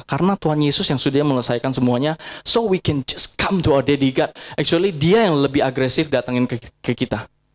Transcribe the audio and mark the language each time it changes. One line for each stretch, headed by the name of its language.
Indonesian: Karena Tuhan Yesus yang sudah menyelesaikan semuanya.
English: So we can just come to our daddy God.
Indonesian: Actually, dia yang lebih agresif datangin ke kita.